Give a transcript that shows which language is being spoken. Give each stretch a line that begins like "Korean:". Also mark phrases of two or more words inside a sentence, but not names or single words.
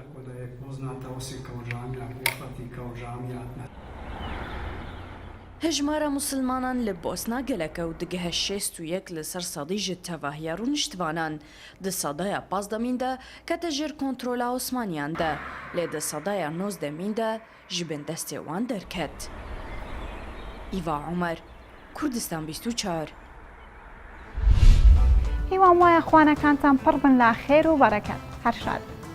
Kurdish: Hejmara musilmanan li Bosna geleke û digehe 61 li ser sedî ji tevahiya rûniştvanan. Di sedaya pazdemîn de kete jêr kontrola Osmaniyan de. Lê di sedaya nozdemîn de ji bin destê wan derket. Îva Umer, Kurdistan 24.
Central Kurdish: هیوان وایە خوانەکانتان پڕ بن لا خێر و بەرەکەت هەر شاد.